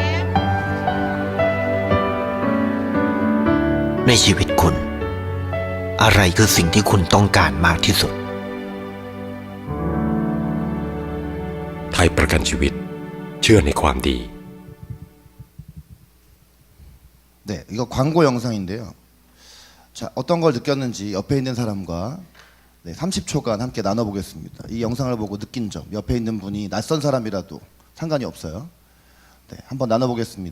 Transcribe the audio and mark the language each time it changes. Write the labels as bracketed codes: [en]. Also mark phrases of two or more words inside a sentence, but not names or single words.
[th] ในชีวิตคุณอะไรคือสิ่งที่คุณต้องการมากที่สุด ไทยประกันชีวิตเชื่อในความดี [ko] 네, 이거 광고 영상인데요. 자, 어떤 걸 느꼈는지 옆에 있는 사람과 30초간 함께 나눠보겠습니다. 이 영상을 보고 느낀 점, 옆에 있는 분이 낯선 사람이라도 상관이 없어요. 네, 한번 나눠보겠습니다.